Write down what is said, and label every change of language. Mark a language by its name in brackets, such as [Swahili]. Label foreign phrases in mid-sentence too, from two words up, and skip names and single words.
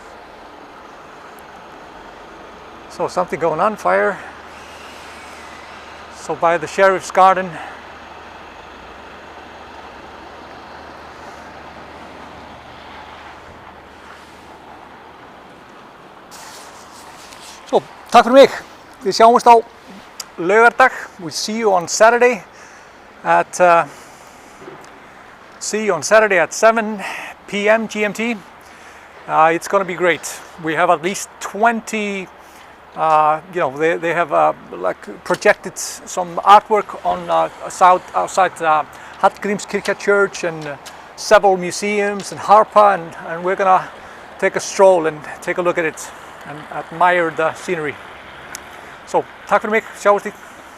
[English] So something going on, fire. So by the sheriff's garden. [Icelandic] So takk fyrir mig. Við sjáumst á laugardag. [English] We see you on Saturday. See you on Saturday at 7 p.m. GMT. It's going to be great. We have at least 20. They have like projected some artwork on outside Hallgrímskirkja Church, and several museums and Harpa, and we're gonna take a stroll and take a look at it and admire the scenery. So, [Icelandic] takk fyrir mig. Sjáumst í.